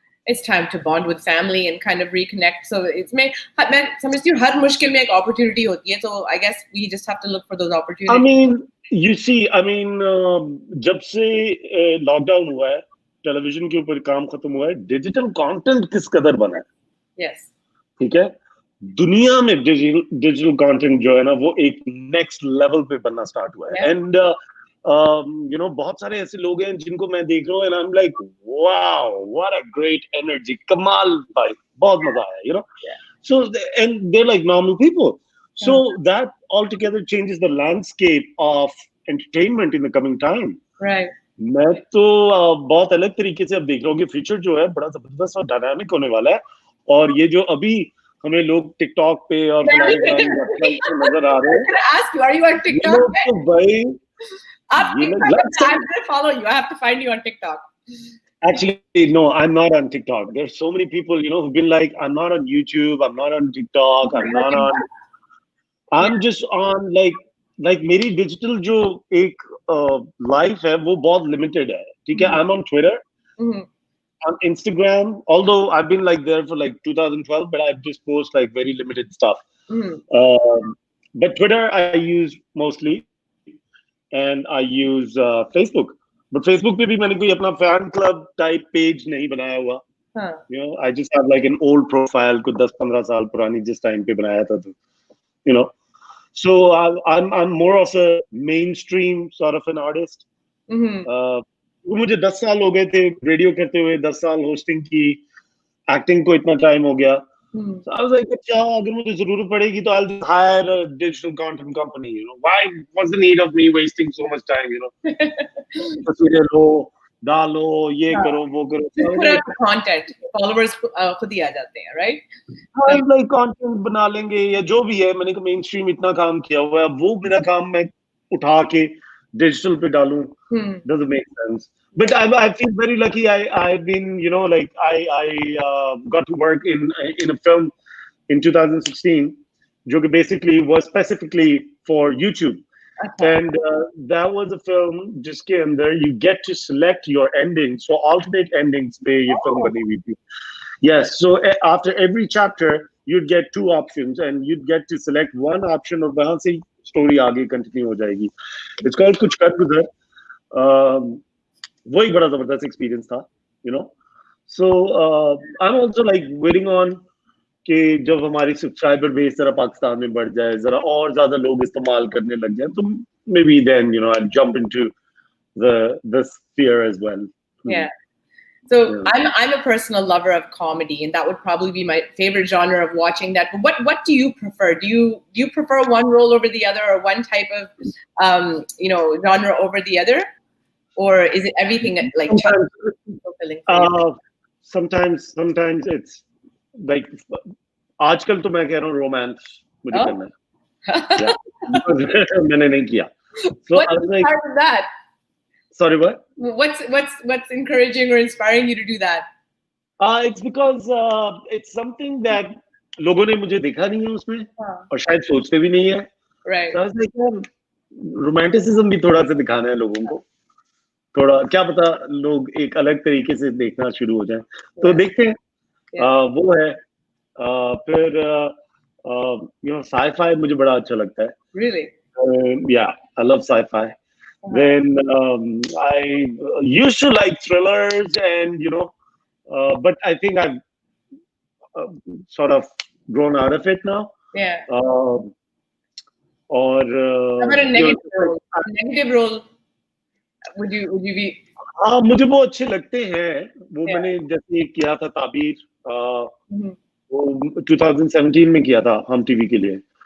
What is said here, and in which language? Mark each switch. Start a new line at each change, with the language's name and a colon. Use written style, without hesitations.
English: It's time to bond with family and kind of reconnect.
Hindi: So मैं समझती हूँ हर मुश्किल में एक opportunity होती है.
English: So I guess we just have to look for those opportunities. I mean, you see,
Hindi: जब से लॉकडाउन हुआ है, टेलीविजन के ऊपर काम खत्म हुआ है, डिजिटल कंटेंट किस कदर बना है.
English: Yes.
Hindi: ठीक है, दुनिया में डिजिटल कंटेंट जो है ना वो एक नेक्स्ट लेवल पे बनना स्टार्ट हुआ है. एंड बहुत सारे ऐसे लोग हैं जिनको मैं देख रहा हूँ and
English: I am like wow, what a great energy,
Hindi: कमाल भाई, बहुत मजा आया.
English: So and they're like normal people. So that altogether changes the landscape of entertainment in the coming time. Right.
Hindi: मैं तो बहुत अलग तरीके से अब देख रहा हूँ कि फ्यूचर जो है बड़ा जबरदस्त और डायनामिक होने वाला है. और ये जो अभी हमें लोग टिकटॉक पे और नजर आ रहे हैं.
English: Ask you, are you on TikTok?
Hindi: भाई,
English: I'm gonna follow you. I have to find you on TikTok. Actually, no, I'm not on TikTok. There's so many people, who've been like, I'm not on YouTube, I'm not on TikTok, I'm just on like
Hindi: मेरी digital जो एक life है वो बहुत limited है. ठीक है,
English: I'm on Twitter. on Instagram, although I've been like there for like 2012, but I just post like very limited stuff. But Twitter I use mostly, and I use Facebook.
Hindi: But Facebook पे भी मैंने कोई अपना fan club type page नहीं बनाया हुआ.
English: You know, I just have like an old profile
Hindi: को 10-15 साल पुरानी जिस time पे बनाया था तो,
English: you know. So I'm more of a mainstream sort of an artist.
Hindi: मुझे 10 साल हो गए थे रेडियो करते हुए, 10 साल होस्टिंग की, एक्टिंग को इतना टाइम हो गया.
English: So I was like,
Hindi: अच्छा अगर मुझे जरूरत पड़ेगी तो
English: I'll just hire a digital content company. You know, what's the need of me wasting so much time? You know,
Hindi: तस्वीरें लो, डालो, ये करो, वो करो.
English: Just put out the content, followers
Hindi: खुद ही आ जाते हैं,
English: right?
Hindi: हाँ, like content बना लेंगे या जो भी है. मैंने कहा mainstream इतना काम किया हुआ है, वो मेरा काम मैं उठा के digital पे डालूं.
English: Doesn't make sense. But I feel very lucky. I've been, you know, like I got to work in a film in 2016,
Hindi: जो कि
English: basically was specifically for YouTube. And that was a film
Hindi: जिसके अंदर
English: you get to select your endings.
Hindi: So alternate endings पे ये film बनी हुई थी.
English: Yes. So after every chapter, you'd get 2 options, and you'd get to select one option,
Hindi: और वहाँ से story आगे continue हो जाएगी.
English: It's called Kuch Kar Guzar.
Hindi: वही बड़ा जबरदस्त एक्सपीरियंस था, you know.
English: So I'm also like waiting on
Hindi: कि जब हमारी सब्सक्राइबर बेस जरा पाकिस्तान में बढ़ जाए, जरा और ज्यादा लोग इस्तेमाल करने लग जाए, तो
English: maybe then, you know, I'll jump into the sphere as well. Yeah. So I'm a personal lover of comedy, and that would probably be my favorite genre of watching that. But what do you prefer? Do you prefer one role over the other, or one type of you know, genre over the other? Or is it everything like fulfilling for you? Sometimes it's like
Hindi: आजकल तो मैं कह रहा हूँ romance मुझे करना है. मैंने नहीं किया. So
English: what inspired that? Sorry, what? What's encouraging or inspiring you to do that? It's because it's something that
Hindi: लोगों ने मुझे देखा नहीं है उसमें, और शायद सोचते भी नहीं है.
English: Right. So I was like,
Hindi: romanticism भी थोड़ा सा दिखाना है लोगों को. थोड़ा क्या पता लोग एक अलग तरीके से देखना शुरू हो जाए, तो देखते हैं. वो है. फिर you know, sci-fi मुझे बड़ा अच्छा लगता है.
English: Really? Yeah, I love sci-fi. Then I used to like thrillers, and you know, but I think I've sort of grown out of it now. Yeah. Or how about a negative role? A negative role. Would you be?
Hindi: हाँ, मुझे वो अच्छे लगते हैं. वो मैंने जैसे किया था ताबीर, वो 2017 में किया था हम टीवी के लिए.